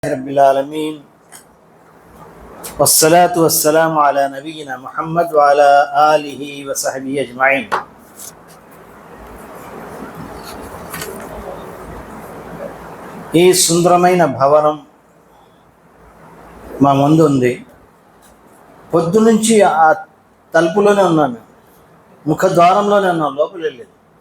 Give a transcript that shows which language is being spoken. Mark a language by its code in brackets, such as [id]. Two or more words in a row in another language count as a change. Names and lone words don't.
[ar] رب العالمين والصلاة والسلام على نبينا محمد وعلى آله وصحبه أجمعين. [te] ఈ సుందరమైన భవనం మా ముందు ఉంది. పొద్దునుంచి ఆ తలుపులోనే ఉన్నాను, ముఖద్వారంలోనే ఉన్నాను, లోపల వెళ్ళలేదు.